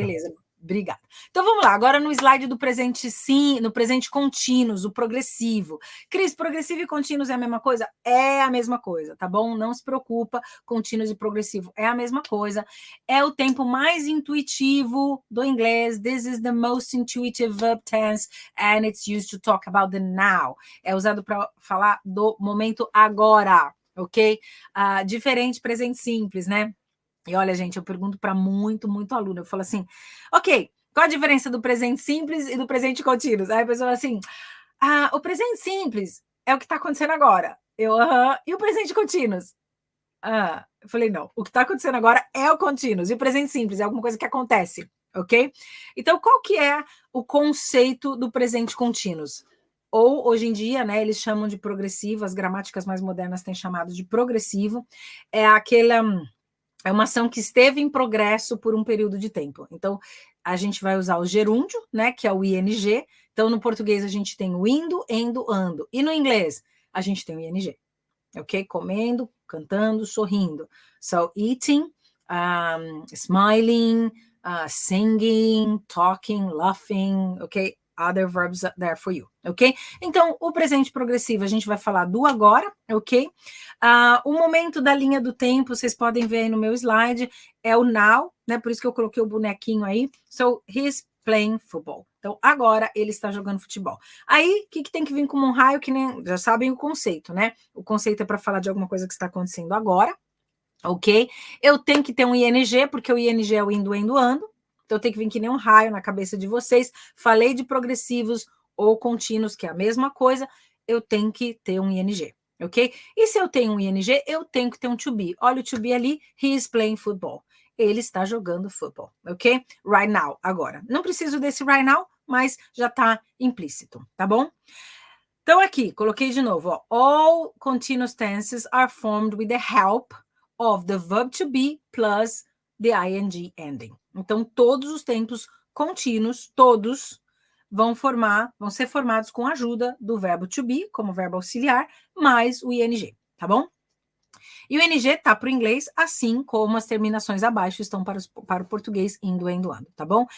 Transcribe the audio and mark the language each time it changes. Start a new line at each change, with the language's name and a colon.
Portuguese: Beleza, obrigada. Então vamos lá, agora no slide do presente sim, no presente contínuos, o progressivo. Cris, progressivo e contínuos é a mesma coisa? É a mesma coisa, tá bom? Não se preocupa, contínuos e progressivo é a mesma coisa. É o tempo mais intuitivo do inglês.
English: This is the most intuitive verb tense and it's used to talk about the now.
Portuguese: É usado para falar do momento agora, ok? Diferente presente simples, né? E olha, gente, eu pergunto para muito aluno. Eu falo assim, ok, qual a diferença do presente simples e do presente contínuo? Aí a pessoa fala assim, o presente simples é o que está acontecendo agora. E o presente contínuo? Eu falei, não, o que está acontecendo agora é o contínuo. E o presente simples é alguma coisa que acontece, ok? Então, qual que é o conceito do presente contínuo? Ou, hoje em dia, né, eles chamam de progressivo, as gramáticas mais modernas têm chamado de progressivo. É uma ação que esteve em progresso por um período de tempo. Então, a gente vai usar o gerúndio, né, que é o ing. Então, no português, a gente tem o indo, endo, ando. E no inglês, a gente tem o ing. Ok? Comendo, cantando, sorrindo.
English: So, eating, smiling, singing, talking, laughing, ok? other verbs there for you, ok?
Portuguese: Então, o presente progressivo, a gente vai falar do agora, ok? O momento da linha do tempo, vocês podem ver aí no meu slide, é o now, né? Por isso que eu coloquei o bonequinho aí.
English: So, he's playing football.
Portuguese: Então, agora ele está jogando futebol. Aí, o que tem que vir como um raio, que nem já sabem o conceito, né? O conceito é para falar de alguma coisa que está acontecendo agora, ok? Eu tenho que ter um ING, porque o ING é o indo, endo, ando. Então, tem que vir que nem um raio na cabeça de vocês. Falei de progressivos ou contínuos, que é a mesma coisa. Eu tenho que ter um ING, ok? E se eu tenho um ING, eu tenho que ter um to be. Olha o to be ali,
English: he is playing football.
Portuguese: Ele está jogando futebol, ok?
English: Right now,
Portuguese: agora. Não preciso desse right now, mas já está implícito, tá bom? Então, aqui, coloquei de novo, ó.
English: All continuous tenses are formed with the help of the verb to be plus the ing ending.
Portuguese: Então, todos os tempos contínuos, todos, vão ser formados com a ajuda do verbo to be, como verbo auxiliar, mais o ing, tá bom? E o ing está para o inglês, assim como as terminações abaixo estão para o português indo, endo, ando, tá bom?